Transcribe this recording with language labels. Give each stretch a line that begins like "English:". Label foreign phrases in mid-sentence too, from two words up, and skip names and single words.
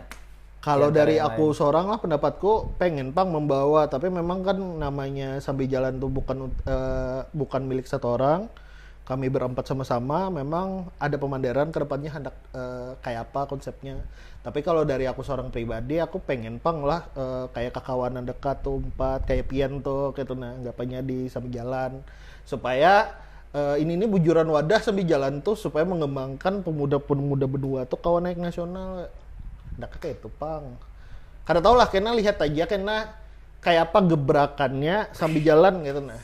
Banjar: kalau dari aku seorang lah pendapatku pengen Pang membawa tapi memang kan namanya sambil jalan tuh bukan milik satu orang. Kami berempat sama-sama memang ada pemandaran ke depannya hendak kayak apa konsepnya. Tapi kalau dari aku seorang pribadi aku pengen Pang lah kayak kakawanan dekat tuh 4 kayak Pian tuh gitu nah anggapannya di sambil jalan supaya ini bujuran wadah sambil jalan tuh supaya mengembangkan pemuda-pemuda berdua tuh kawan naik nasional. Nggak kayak itu Pang. Karena tau lah kena lihat aja kena kayak apa gebrakannya sambil jalan gitu nah.